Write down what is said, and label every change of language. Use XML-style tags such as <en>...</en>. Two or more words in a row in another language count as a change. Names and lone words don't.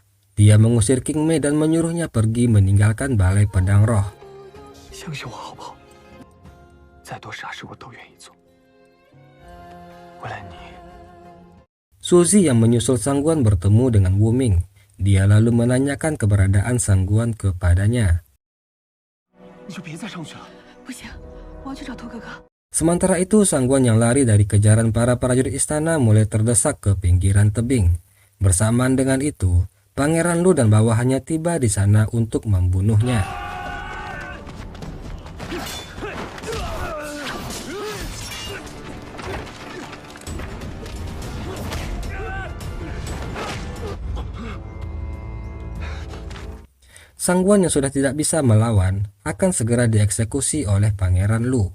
<id>Dia mengusir King Mei dan menyuruhnya pergi meninggalkan Balai Pedang Roh.</id> <zh>相信我好不好？再多傻事我都愿意做。为了你，</zh> <id>Suzy yang menyusul Sangguan bertemu dengan Wu Ming. Dia lalu menanyakan keberadaan Sangguan kepadanya.</id> <zh>你就别再上去了。不行，我要去找头哥哥。</zh> <id>Sementara itu, Sangguan yang lari dari kejaran para prajurit istana mulai terdesak ke pinggiran tebing. Bersamaan dengan itu, Pangeran Lu dan bawahannya tiba di sana untuk membunuhnya. Sangguan yang sudah tidak bisa melawan akan segera dieksekusi oleh Pangeran Lu.</id>